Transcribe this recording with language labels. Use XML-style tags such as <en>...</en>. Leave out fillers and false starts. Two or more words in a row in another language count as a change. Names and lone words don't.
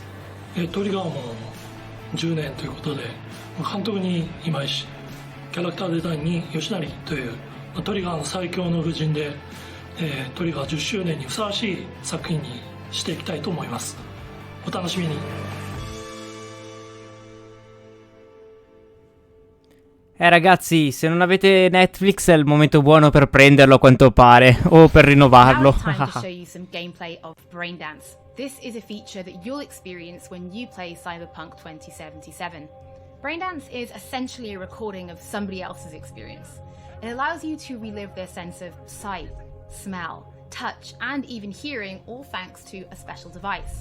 <ja>トリガーも10年ということで、監督に今井氏、キャラクターデザインに吉成というトリガーの最強の布陣で、トリガー10周年にふさわしい作品にしていきたいと思います。お楽しみに。</ja> <it>Ragazzi, se non avete Netflix è il momento buono per prenderlo a quanto pare, o per rinnovarlo.</it> <en>Now it's time to show you some gameplay of Braindance. This is a feature that you'll experience when you play Cyberpunk 2077. Braindance is essentially a recording of somebody else's experience. It allows you to relive their sense of sight, smell, touch, and even hearing, all thanks to a special device.</en>